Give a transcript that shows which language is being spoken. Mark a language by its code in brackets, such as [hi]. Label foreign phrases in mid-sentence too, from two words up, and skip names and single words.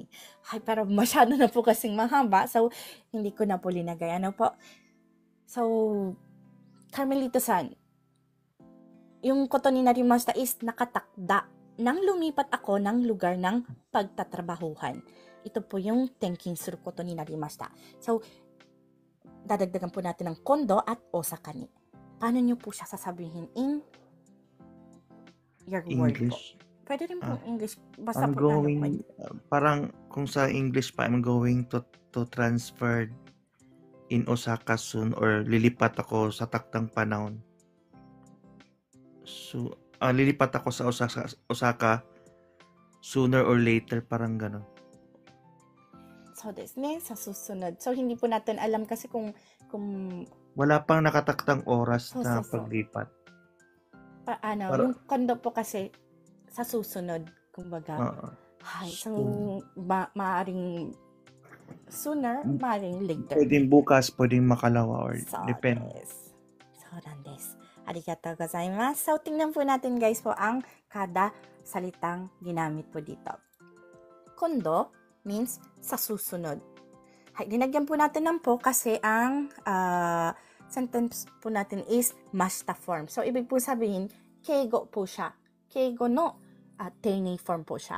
[tl] Ay, pero masyado na po kasing mahaba. So, hindi ko na po linagay. So, Carmelita-san, yung [ja] ことになりました [tl] is nakatakda nang lumipat ako ng lugar ng pagtatrabahuhan. Ito po yung [ja] 転勤することになりました. [tl] So, dadagdagan po natin ng kondo at Osaka ni. Paano nyo po siya sasabihin in your word po? English. Pwede rin po English. Basta I'm po going, parang kung sa English pa, [en] I'm going to transfer in Osaka soon or [tl] lilipat ako sa taktang panahon. So, lilipat ako sa Osaka [en] sooner or later, [tl] parang gano'n. So, sa susunod. So, hindi po natin alam kasi kung wala pang nakataktang oras na paglipat. Yung kondo po kasi sa susunod, kumbaga. So, maaring sooner, maaring later. Pwedeng bukas, pwedeng makalawa, or depende. So, des. [ja] ありがとうございます. [tl] So, tingnan po natin guys po ang kada salitang ginamit po dito. Kondo means sa susunod. Dinagyan po natin ng po kasi ang sentence po natin is mashita form. So, ibig po sabihin, keigo po siya. [ja] 敬語の丁寧 [tl] form po siya.